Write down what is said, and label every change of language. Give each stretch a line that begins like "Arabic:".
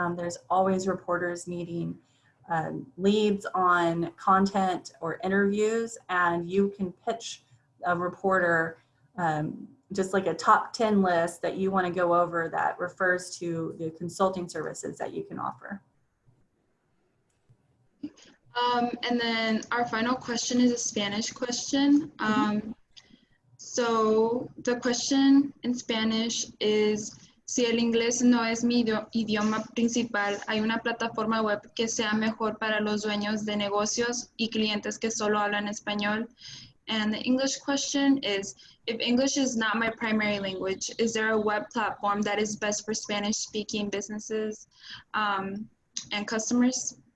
English: There's always reporters needing leads on content or interviews, and you can pitch a reporter just like a top 10 list that you want to go over that refers to the consulting services that you can offer. And then our final question is a Spanish question. So the question in Spanish is,
Spanish: si el inglés no es mi idioma principal, ¿hay una plataforma web que sea mejor para los dueños de negocios y clientes que solo hablan español?
English: And the English question is, if English is not my primary language, is there a web platform that is best for Spanish-speaking businesses and customers?